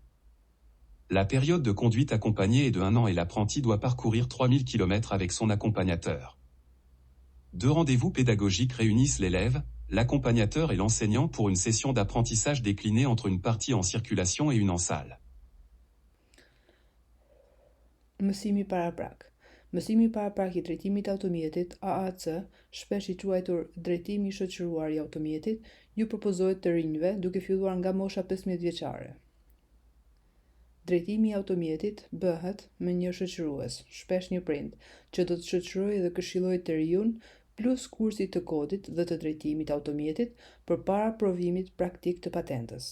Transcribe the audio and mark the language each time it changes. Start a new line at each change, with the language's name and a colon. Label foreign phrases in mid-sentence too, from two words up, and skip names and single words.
French: La période de conduite accompagnée est de 1 an et l'apprenti doit parcourir 3000 km avec son accompagnateur. 2 rendez-vous pédagogiques réunissent l'élève, l'accompagnateur et l'enseignant pour une session d'apprentissage déclinée entre une partie en circulation et une en salle.
Albanian: Mësimi paraprak. Mësimi paraprak I drejtimit automjetit, AAC, shpesh I quajtur drejtimi I shoqëruar I automjetit, ju propozohet të rinjve duke filluar nga mosha 15 vjeçare. Drejtimi I automjetit bëhet me një shoqërues, shpesh një prind, që do të shoqërojë dhe këshillojë të rijun, plus kursi të kodit dhe të drejtimit automjetit përpara provimit praktik të patentës.